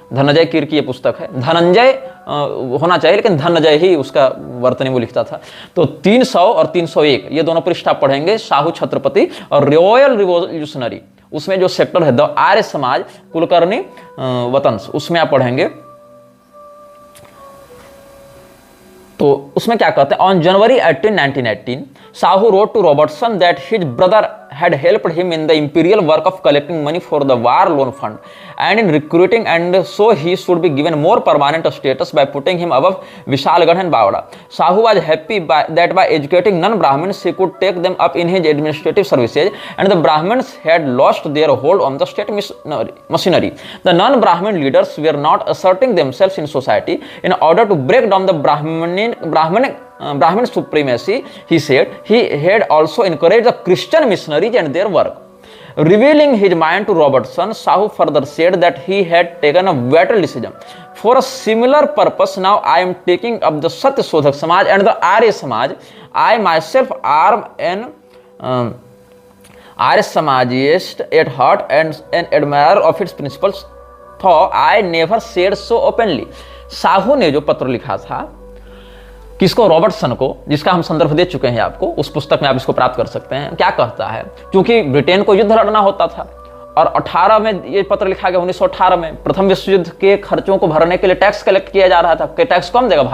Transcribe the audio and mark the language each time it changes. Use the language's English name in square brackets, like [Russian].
[Hindi] धनंजय कीर की ये पुस्तक है। धनंजय होना चाहिए लेकिन धनंजय ही उसका वर्तनी वो लिखता था। तो 300 और 301 ये दोनों पृष्ठ आप पढ़ेंगे, शाहू छत्रपति और रॉयल रिवॉल्यूशनरी, उसमें जो सेक्टर है द आर्य समाज कुलकर्णी वतंस, उसमें आप पढ़ेंगे। तो उसमें क्या कहते हैं, [English] On January 18, 1918 Shahu wrote to Robertson that his brother had helped him in the imperial work of collecting money for the war loan fund and in recruiting, and so he should be given more permanent status by putting him above Vishalgarh and Bawda. Shahu was happy that by educating non-Brahmins he could take them up in his administrative services, and the Brahmins had lost their hold on the state machinery. The non-Brahmin leaders were not asserting themselves in society. In order to break down the Brahmin supremacy, he said, he had also encouraged the Christian missionaries and their work. Revealing his mind to Robertson, Shahu further said that he had taken a vital decision. For a similar purpose, now I am taking up the Satya Sodhak Samaj and the Arya Samaj. I myself am an Arya Samajist at heart and an admirer of its principles, though I never said so openly. [Hindi] Shahu ने जो पत्र लिखा था किसको? Robertson को, जिसका हम संदर्भ दे चुके हैं आपको, उस पुस्तक में आप इसको प्राप्त कर सकते हैं। क्या कहता है, क्योंकि ब्रिटेन को युद्ध लड़ना होता था और 18 में ये पत्र लिखा गया, 1918 में प्रथम विश्व युद्ध के खर्चों को भरने के लिए टैक्स कलेक्ट किया जा रहा था कि टैक्स कौन देगा?